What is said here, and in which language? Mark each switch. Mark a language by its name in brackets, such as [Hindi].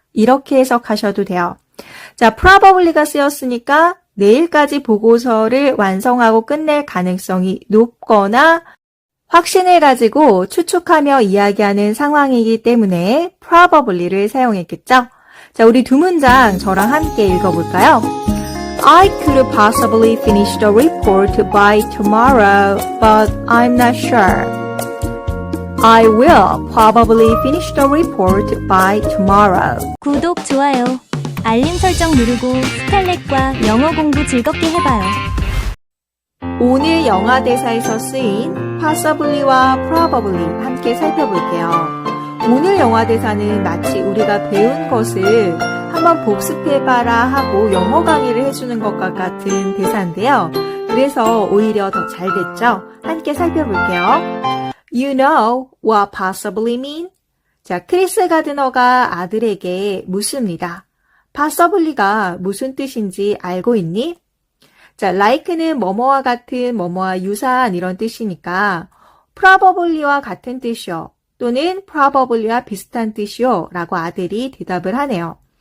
[Korean] 이렇게 해석하셔도 돼요. 자, probably가 쓰였으니까 내일까지 보고서를 완성하고 끝낼 가능성이 높거나 확신을 가지고 추측하며 이야기하는 상황이기 때문에 probably를 사용했겠죠? 자, 우리 두 문장 저랑 함께 읽어볼까요? [English] I could possibly finish the report by tomorrow, but I'm not sure. I will probably finish the report by tomorrow. [Korean] 구독, 좋아요, 알림 설정 누르고 스칼렛과 영어 공부 즐겁게 해봐요. 오늘 영화 대사에서 쓰인 possibly와 probably 함께 살펴볼게요. 오늘 영화 대사는 마치 우리가 배운 것을 한번 복습해봐라 하고 영어 강의를 해주는 것과 같은 대사인데요. 그래서 오히려 더 잘 됐죠? 함께 살펴볼게요. [English] You know what possibly mean? [Korean] 자, 크리스 가드너가 아들에게 묻습니다. possibly가 무슨 뜻인지 알고 있니? 자, like는 뭐뭐와 같은, 뭐뭐와 유사한 이런 뜻이니까 probably와 같은 뜻이요. 또는 probably와 비슷한 뜻이요. 라고 아들이 대답을 하네요.